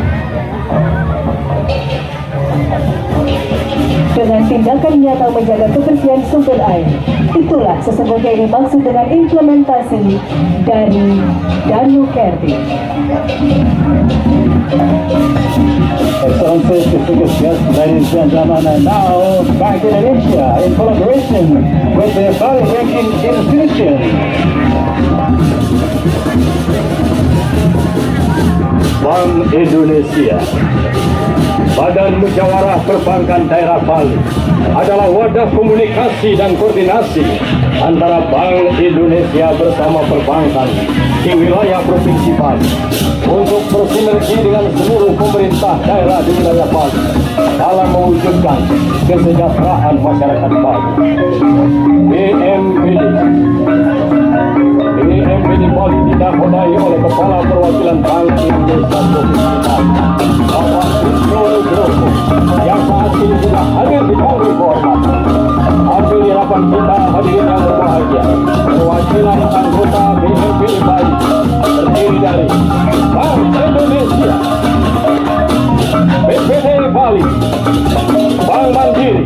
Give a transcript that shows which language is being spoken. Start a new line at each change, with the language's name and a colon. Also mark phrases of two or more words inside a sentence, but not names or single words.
Indonesian: Dengan tindakan nyata menjaga kebersihan pengisian sumber air. Itulah sesungguhnya yang dimaksud dengan implementasi dari Danu Kerti.
English: Excellencies, distinguished guests, ladies and gentlemen, and now Bank Indonesia in collaboration with the Bali Banking Institution.
Indonesian: Bank Indonesia, Badan Musyawarah Perbankan Daerah Bali, adalah wadah komunikasi dan koordinasi antara Bank Indonesia bersama perbankan di wilayah Provinsi Bali untuk bersinergi dengan seluruh pemerintah daerah di wilayah Bali dalam mewujudkan kesejahteraan masyarakat Bali. BNPB Bali dinakodai oleh Kepala Perwakilan Bank Indonesia Provinsi Bali, Bapak Wisnu Nugroho, yang saat ini sudah hadir di Bali kehormatan. Hadir hadapan kita hadirin yang berbahagia, perwakilan anggota BNPB Bali terdiri dari Bank Indonesia, BPD Bali, Bank Mandiri,